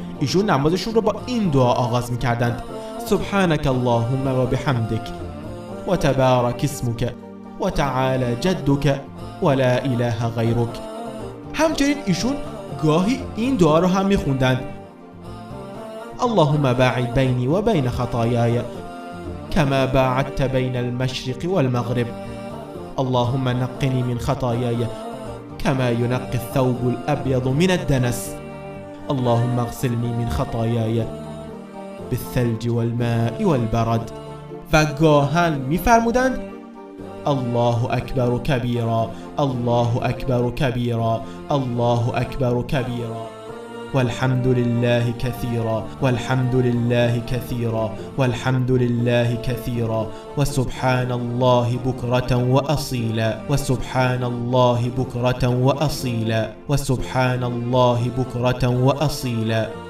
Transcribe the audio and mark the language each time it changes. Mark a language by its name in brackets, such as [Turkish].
[Persian] ایشون نمازشون رو با این دعا آغاز می‌کردند: [Arabic] سبحانك اللهم و بحمدك و تبارک اسمك و تعالی جدك و لا اله غیرک. [Persian] همچنین ایشون گاهی این دعا رو هم می‌خوندند: [Arabic] اللهم باعد بینی و بین خطایای كما باعدت بین المشرق والمغرب. اللهم نقني من خطاياي كما ينقي الثوب الأبيض من الدنس. اللهم اغسلني من خطاياي بالثلج والماء والبرد. [Persian] و گاهن میفرمودند: [Arabic] الله اکبر کبیرا، الله اکبر کبیرا، الله اکبر کبیرا. والحمد لله كثيرا والحمد لله كثيرا والحمد لله كثيرا وسبحان الله بكرة وأصيلا وسبحان الله بكرة وأصيلا وسبحان الله بكرة وأصيلا.